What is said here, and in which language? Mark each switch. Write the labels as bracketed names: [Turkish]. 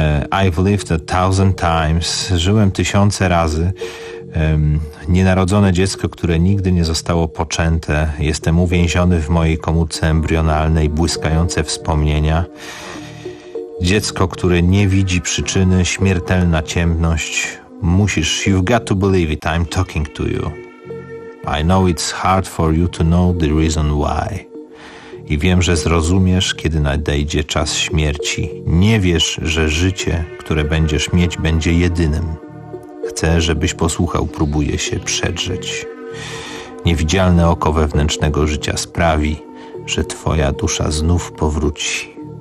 [English] I've lived a thousand times, [Polish] żyłem tysiące razy. Nienarodzone dziecko, które nigdy nie zostało poczęte. Jestem uwięziony w mojej komórce embrionalnej, błyskające wspomnienia. Dziecko, które nie widzi przyczyny, śmiertelna ciemność. Musisz, [English] you've got to believe it, I'm talking to you. I know it's hard for you to know the reason why. [Polish] I wiem, że zrozumiesz, kiedy nadejdzie czas śmierci. Nie wiesz, że życie, które będziesz mieć, będzie jedynym. Chcę, żebyś posłuchał, próbuję się przedrzeć. Niewidzialne oko wewnętrznego życia sprawi, że twoja dusza znów powróci.